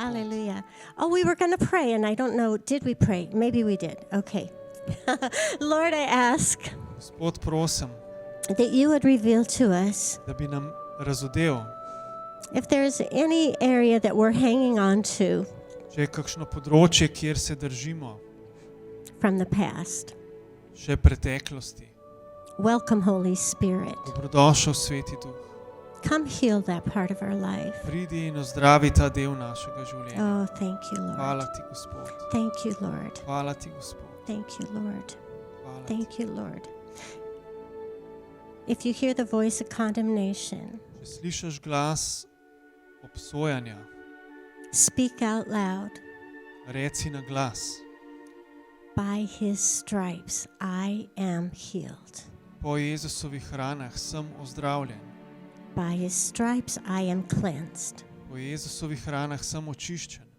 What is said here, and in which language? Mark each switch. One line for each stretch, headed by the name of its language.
English: Hallelujah. Oh, we were going to pray, and I don't know, did we pray? Maybe we did. Okay. Lord, I ask
Slovenian: Gospod, prosim,
English: that you would reveal to us
Slovenian: da bi nam razodel,
English: if there's any area that we're hanging on to
Slovenian: če je kakšno področje, kjer se držimo
English: from the past.
Slovenian: še preteklosti.
English: Welcome, Holy Spirit.
Slovenian: Dobrodošel, Sveti Duh.
English: Come heal that part of our life.
Slovenian: Pridi in ozdravi ta del našega življenja.
English: Oh, thank you, Lord.
Slovenian: Hvala ti, Gospod.
English: Thank you, Lord.
Slovenian: Hvala ti, Gospod.
English: Thank you, Lord.
Slovenian: Hvala ti.
English: Thank you, Lord. If you hear the voice of condemnation,
Slovenian: Če slišiš glas obsojanja,
English: speak out loud.
Slovenian: reci na glas.
English: By his stripes I am healed.
Slovenian: Po Jezusovih ranah sem ozdravljen.
English: By his stripes I am cleansed.
Slovenian: Po Jezusovih ranah sem očiščen.